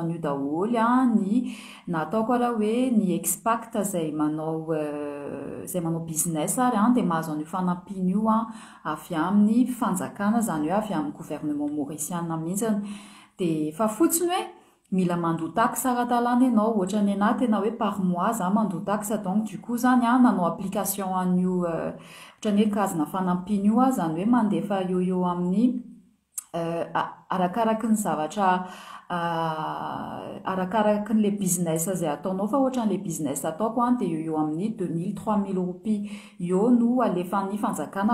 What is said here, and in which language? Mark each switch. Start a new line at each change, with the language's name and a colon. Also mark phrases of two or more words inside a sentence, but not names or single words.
Malagasy: an'io daholy ny nataoko raha hoe ny expact zay manao business ary de mahazo an'io fanampiana io avy amin'ny fanjakana zany hoe avy amin'ny gouvernement maorisiana mihitsy de fa fotsiny hoe mila mandoa taxe ara-dalàna ianao ohatrany anahy tena hoe
French: par mois
Malagasy: za mandoa taxe
French: donc du coup
Malagasy: zany nanao application an'io ohatrany hoe kazina fanampiana io zany hoe mandefa eo amin'ny arakaraky ny zavatra arakaraky le business zay ataonao fa ohatran'le business ataoko de eo amin'ny 2000-3000 roupies eo no alefan'ny fanjakana